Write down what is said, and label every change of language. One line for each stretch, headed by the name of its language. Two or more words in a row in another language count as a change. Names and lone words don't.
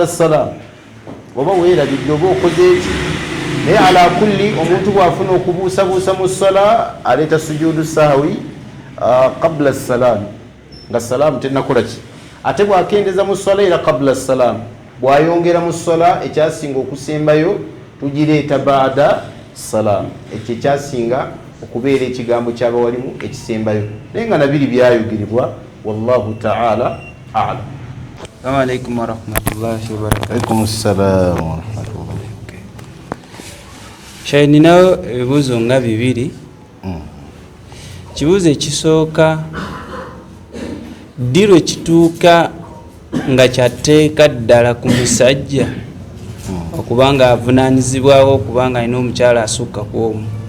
Ganda: salaamu oba weerabidde oba okoze eki naye ala kulli omuntu bwafuna okubuusabuusa mu ssola aleeta
Arabic: سجود سهو قبل سلام
Ganda: nga salaamu tennakola ki ate bwakendeza mu ssola era
Arabic: قبل سلام
Ganda: bwayongera mu ssola ekyasinga okusembayo tugireeta
Arabic: بعد سلام
Ganda: ekyo ekyasinga okubeera ekigambo ky'abawalimu ekisembayo naye nga nabiri byayogerebwa
Arabic: والله تعالى أعلم. السلام عليكم ورحمة الله وبركاته. عليكم السلام ورحمة الله.
Ganda: Shayi ninayo ebibuuzo nga bibiri. Kibuuzo ekisooka ddi lwe kituuka nga kyatteeka ddala ku musajja okubanga avunaanyizibwawo okubanga alina omukyala asukka ku omu.